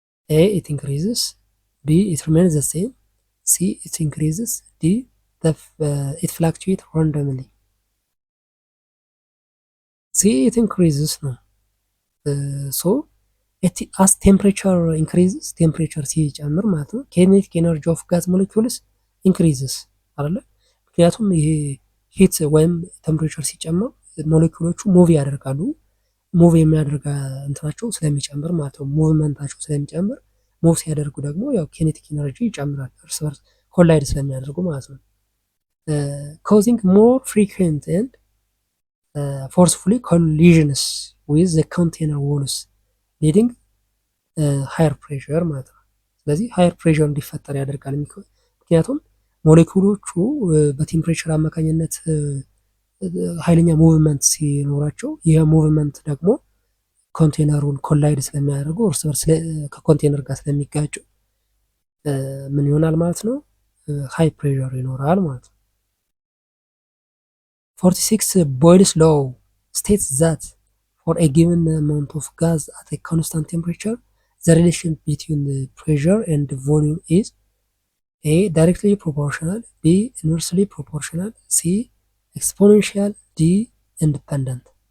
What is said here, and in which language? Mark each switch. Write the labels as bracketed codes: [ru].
[en] A it increases, B it remains the same, C it increases, D it fluctuates randomly. C it increases ነው። so as temperature increases [am] ቴምፕሬቸር ሲጨምር ማለት ነው [en] kinetic energy of gas molecules increases አይደለ? [am] ምክንያቱም ይሄ ሂት ወይም ቴምፕሬቸር ሲጨምር ሞሌኩሎቹ ሙቭ ያደርጋሉ። ሙቭ የሚያደርጋ እንትናቸው ስለሚጨምር ማለት ነው፣ ሙቭመንታቸው ስለሚጨምር ሙቭ ሲያደርጉ ደግሞ ያው kinetic energy ይጨምራል፣ እርስ በርስ ኮላይድ ስለሚያደርጉ ማለት ነው። [en] causing more frequent and forcefully collisions with the container walls leading [am] ሃየር ፕሬሸር ማለት ነው። ስለዚህ ሃየር ፕሬሸር እንዲፈጠር ያደርጋል። ምክንያቱም ሞሌኩሎቹ በቴምፕሬቸር አማካኝነት ኃይለኛ ሙቭመንት ሲኖራቸው ይህ ሙቭመንት ደግሞ ኮንቴነሩን ኮላይድ ስለሚያደርጉ እርስ በርስ ከኮንቴነር ጋር ስለሚጋጩ ምን ይሆናል ማለት ነው? ሃይ ፕሬሸር ይኖራል ማለት ነው። [en] 46 ቦይልስ ሎው states that for a given amount of gas at a constant temperature the relation between the pressure and the volume is A directly proportional, B inversely proportional, C exponential, D independent.